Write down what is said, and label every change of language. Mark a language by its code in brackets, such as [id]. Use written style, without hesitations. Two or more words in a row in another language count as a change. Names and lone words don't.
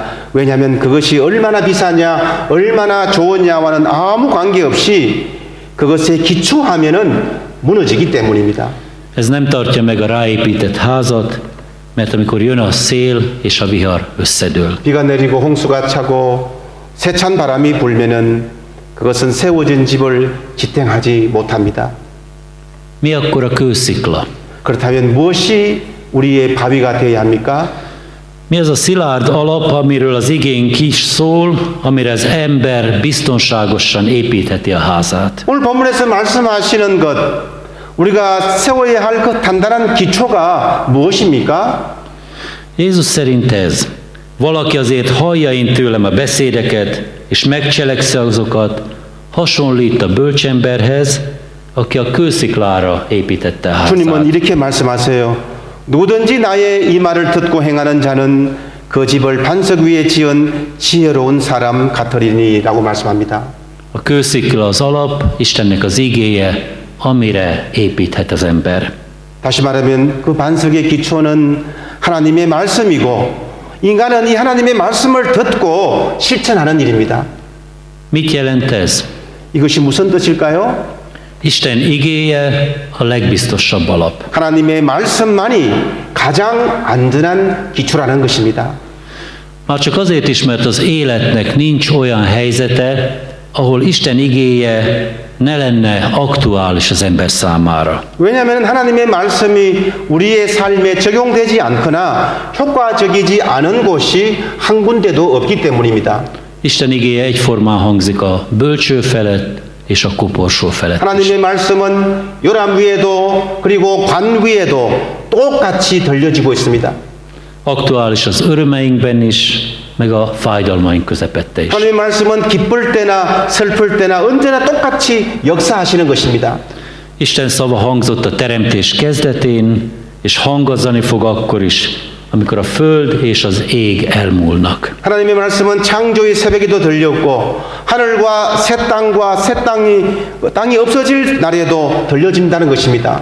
[ko] 왜냐하면 그것이 얼마나 비싸냐, 얼마나 좋으냐와는 아무 관계없이 그것에 기초하면은 무너지기 때문입니다. [hu] Ez nem tartja meg a ráépített házat, mert amikor jön a szél és a vihar összedől. [ko] 비가 내리고 홍수가 차고 세찬 바람이 불면은 그것은 세워진 집을 지탱하지 못합니다. [hu] Mi akkor a kőszikla? [ko] 그렇다면 무엇이 우리의 바위가 되어야 합니까? [hu] Mi az a szilárd alap, amiről az igénk is szól, amire az ember biztonságosan építheti a házát? [ko] 오늘 본문에서 말씀하시는 것, 우리가 세워야 할 그 단단한 기초가 무엇입니까? [hu] Jézus szerint ez. Valaki azért hallja én tőlem a beszédeket, és megcselekszi azokat, hasonlít a bölcsemberhez, aki a kősziklára építette a [ko] 주님은 [hu] házát. [ko] 이렇게 말씀하세요. 누구든지 나의 이 말을 듣고 행하는 자는 그 집을 반석 위에 지은 지혜로운 사람 같으리니라고 말씀합니다. [hu] A kőszikla az alap, Istennek az igéje, amire építhet az ember. [ko] 다시 말하면 그 반석의 기초는 하나님의 말씀이고 인간은 이 하나님의 말씀을 듣고 실천하는 일입니다. [hu] Mit jelent ez? [ko] 이것이 무슨 뜻일까요? [hu] Isten igéje a legbiztosabb alap. [ko] 하나님의 말씀만이 가장 안전한 기초라는 것입니다. [hu] Már csak azért is, mert az életnek nincs olyan helyzete, ahol Isten igéje ne lenne aktuális az ember számára. [ko] 왜냐하면 하나님의 말씀이 우리의 삶에 적용되지 않거나 효과적이지 않은 곳이 한 군데도 없기 때문입니다. [hu] Isten igéje egyformán hangzik a bölcső felett és a koporsó felett. [ko] 하나님의 말씀은 요람 위에도 그리고 관 위에도 똑같이 들려지고 있습니다. [hu] Aktuális az örömeinkben is, meg a fájdalmaink közepette is. [ko] 하나님의 말씀은 기쁠 때나 슬플 때나 언제나 똑같이 역사하시는 것입니다. [hu] Isten szava hangzott a teremtés kezdetén, és hangozzani fog akkor is, amikor a föld és az ég elmúlnak. [ko] 하나님의 말씀은 창조의 새벽에도 들렸고 하늘과 새 땅이 없어질 날에도 들려진다는 것입니다.